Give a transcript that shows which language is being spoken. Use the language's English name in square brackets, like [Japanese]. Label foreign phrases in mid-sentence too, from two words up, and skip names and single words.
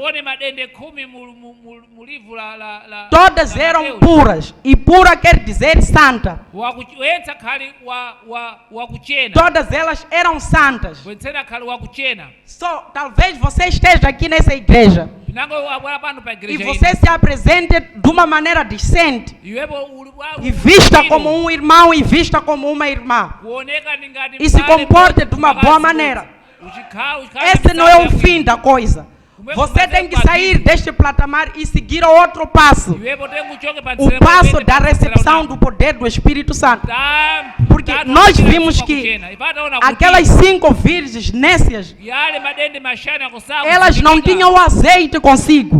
[Portuguese] Todas eram puras. E pura quer dizer santa. Todas elas eram santas. Talvez você esteja aqui nessa igreja [Nyanja] pinango abwera pano pa [Portuguese] e igreja você se apresente de uma maneira decente, [Nyanja] iwepo [Portuguese] e vista como um irmão e vista como uma irmã, [Nyanja] kuoneka ningati [Portuguese] e se comporte de uma boa maneira. Esse não é o fim da coisa. Você tem que sair deste patamar e seguir outro passo. O passo da recepção do poder do Espírito Santo. Porque nós vimos que aquelas 5 virgens nécias, elas não tinham azeite consigo.